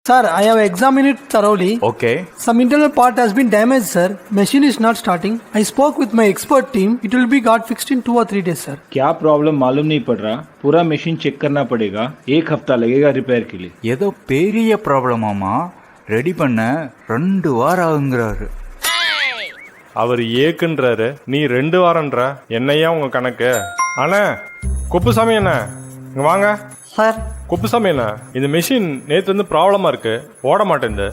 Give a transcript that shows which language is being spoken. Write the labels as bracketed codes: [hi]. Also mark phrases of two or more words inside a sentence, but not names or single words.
[en] Sir, I have examined it thoroughly. Okay. Some internal part has been damaged, sir. Machine is not starting. I spoke with my expert team. It will be got fixed in 2 or 3 days, sir. [hi] क्या प्रॉब्लम मालूम नहीं पड़ रहा, पूरा मशीन चेक करना पड़ेगा, 1 हफ्ता लगेगा रिपेयर के लिए. [ta] ஏதோ பெரிய ப்ராப்ளமாமா, ரெடி பண்ண 2 வாரம் ஆகுங்கிறாரு. அவர் ஏக்குன்றாரு, நீ 2 வாரம்ன்ற. என்னையா உங்க கணக்கு? அண்ணா குப்புசாமி அண்ணா இங்க வாங்க. சார் குப்புசாமி அண்ணா, இந்த மெஷின் நேத்து வந்து ப்ராப்ளமா இருக்கு, ஓட மாட்டேங்குது.